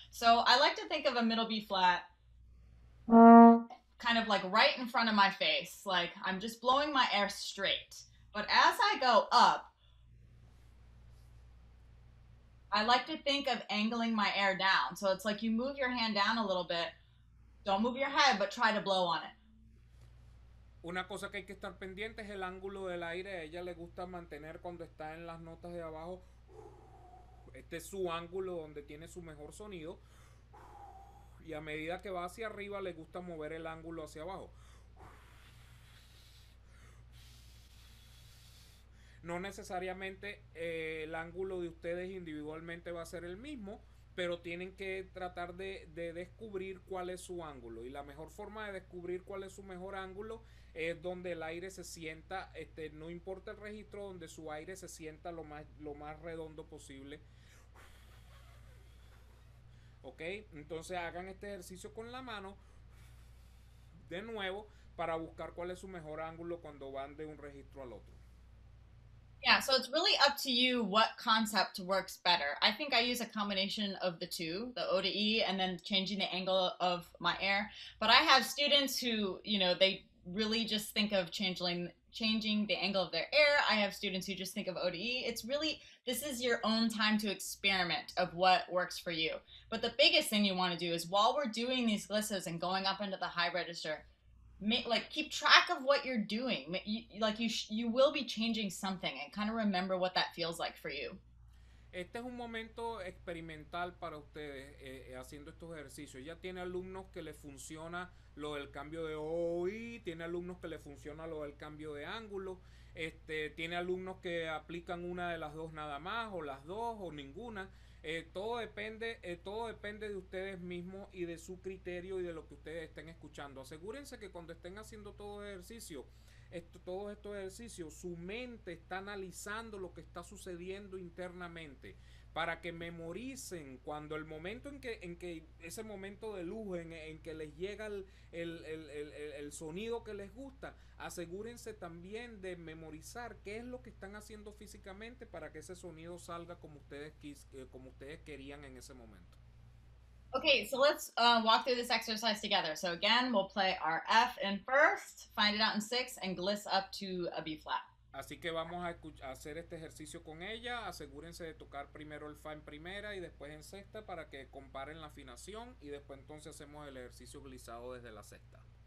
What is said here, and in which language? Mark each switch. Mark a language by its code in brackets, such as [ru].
[en] So I like to think of a middle B flat kind of like right in front of my face, like I'm just blowing my air straight. But as I go up, I like to think of angling my air down. So it's like you move your hand down a little bit. Don't move your head, but try to blow on it. [es] Una cosa que hay que estar pendiente es el ángulo del aire. A ella le gusta mantener cuando está en las notas de abajo. Este es su ángulo donde tiene su mejor sonido. Y a medida que va hacia arriba le gusta mover el ángulo hacia abajo. No necesariamente el ángulo de ustedes individualmente va a ser el mismo, pero tienen que tratar de descubrir cuál es su ángulo. Y la mejor forma de descubrir cuál es su mejor ángulo es donde el aire se sienta, no importa el registro, donde su aire se sienta lo más redondo posible. Ok, entonces hagan este ejercicio con la mano de nuevo para buscar cuál es su mejor ángulo cuando van de un registro al otro. [en] Yeah, so it's really up to you what concept works better. I think I use a combination of the two, the O to E, and then changing the angle of my air. But I have students who, they really just think of changing the angle of their air. I have students who just think of O to E. It's really, this is your own time to experiment of what works for you. But the biggest thing you want to do is while we're doing these glisses and going up into the high register, keep track of what you're doing. You will be changing something and kind of remember what that feels like for you. [es] Este es un momento experimental para ustedes haciendo estos ejercicios. Ya tiene alumnos que les funciona lo del cambio de OI, tiene alumnos que les funciona lo del cambio de ángulo, tiene alumnos que aplican una de las dos nada más, o las dos, o ninguna. Todo depende de ustedes mismos y de su criterio y de lo que ustedes estén escuchando. Asegúrense que cuando estén haciendo todos estos ejercicios, su mente está analizando lo que está sucediendo internamente para que memoricen cuando el momento en que ese momento de luz, en que les llega el sonido que les gusta, asegúrense también de memorizar qué es lo que están haciendo físicamente para que ese sonido salga como ustedes querían en ese momento. [en] Okay, so let's walk through this exercise together. So again, we'll play our F in first, find it out in 6, and gliss up to a B flat. [es] Así que vamos a hacer este ejercicio con ella. Asegúrense de tocar primero el Fa en primera y después en sexta para que comparen la afinación, y después entonces hacemos el ejercicio glissado desde la sexta.